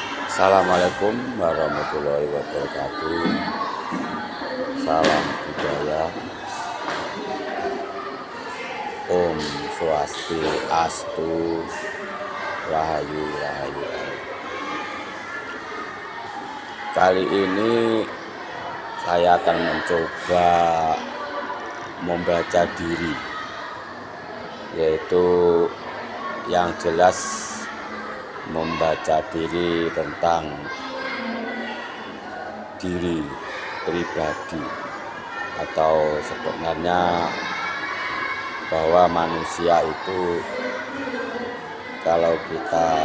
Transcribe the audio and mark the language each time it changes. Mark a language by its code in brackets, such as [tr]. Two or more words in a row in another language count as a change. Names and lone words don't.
[ar] السلام عليكم ورحمة الله وبركاته. [id] Salam budaya. [sa] ॐ स्वस्ति अस्तु. [id] Rahayu, rahayu. Kali ini saya akan mencoba membaca diri, yaitu yang jelas membaca diri tentang diri pribadi, atau sebenarnya bahwa manusia itu kalau kita